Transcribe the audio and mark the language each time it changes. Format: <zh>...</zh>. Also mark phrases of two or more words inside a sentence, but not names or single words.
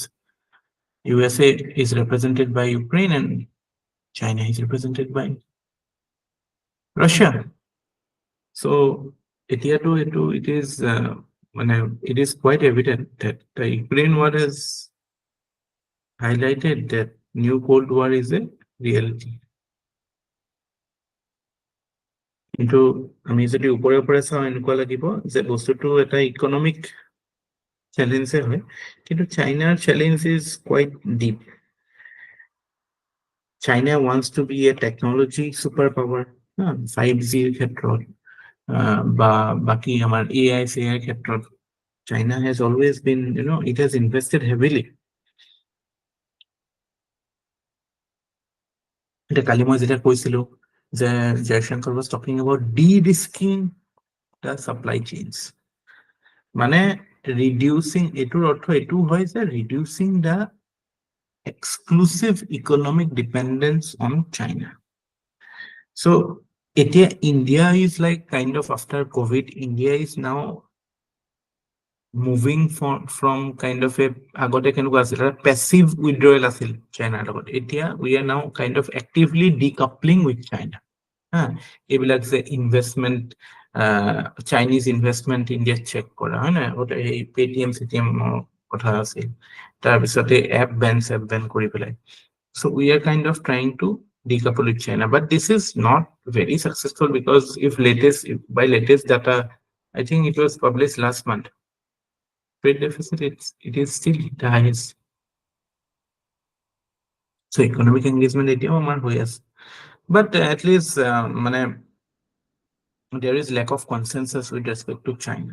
<en>USA is represented by Ukraine and China is represented by Russia. So it is it is quite evident that the Ukraine war has highlighted that new Cold War is a reality.</en> <as>কিন্তু আমি যদি ওপৰে ওপৰে চাওঁ এনেকুৱা লাগিব যে বস্তুটো এটা</as> <en>economic challengeে</en> <as>হয়, কিন্তু চাইনাৰ</as> <en>challenge is quite deep. China wants to be a technology superpower,</en> <as>5G ক্ষেত্ৰত বা বাকি আমাৰ AI CI ক্ষেত্ৰত</as> <en>China has always been, it has invested heavily.</en> <as>এটা কালি মই যেটা কৈছিলো যে</as> <en>Jaishankar was talking about de-risking the supply chains, মানে reducing,</en> <as>এটোৰ অৰ্থ এটো হয় যে</as> <en>reducing the exclusive economic dependence on China. So India is like kind of after COVID, India is now moving from kind of a</en> <as>আগতে কেনেকুৱা আছিল</as> <en>passive withdrawal</en> <as>আছিল China লগত.</as> <en>We are now kind of actively decoupling with China.</en> <as>এইবিলাক যে ইনভেষ্টমেন্ট, চাইনিজ ইনভেষ্টমেন্ট ইণ্ডিয়াত চেক কৰা হয় না, এই পেটিএম চিটিএম কথা আছিল, তাৰপিছতে এপ বেন কৰি পেলাই।</as> <en>So we are kind of trying to decouple with China, but this is not very successful because by latest data, I think it was published last month, trade deficit, it is still the highest. So economic engagement</en> <as>এতিয়াও আমাৰ হৈ আছে,</as> <en>but at least there is lack of consensus with respect to China.</en>